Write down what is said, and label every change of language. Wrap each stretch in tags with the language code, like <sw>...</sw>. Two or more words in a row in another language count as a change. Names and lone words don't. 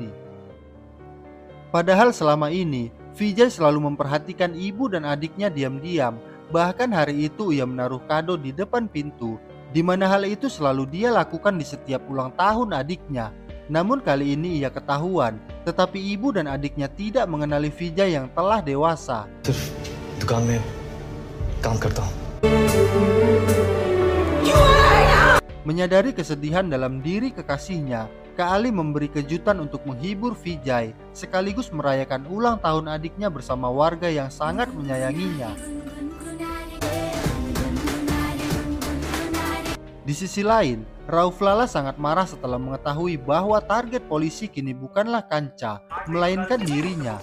<id>Padahal selama ini, Vijay selalu memperhatikan ibu dan adiknya diam-diam. Bahkan hari itu ia menaruh kado di depan pintu, di mana hal itu selalu dia lakukan di setiap ulang tahun adiknya. Namun kali ini ia ketahuan, tetapi ibu dan adiknya tidak mengenali Vijay yang telah dewasa.</id> <hi>दुकान में काम करता हूँ.</hi> <id>Menyadari kesedihan dalam diri kekasihnya, Kaali memberi kejutan untuk menghibur Vijay, sekaligus merayakan ulang tahun adiknya bersama warga yang sangat menyayanginya. Di sisi lain, Rauflala sangat marah setelah mengetahui bahwa target polisi kini bukanlah Kanca, melainkan dirinya.</id>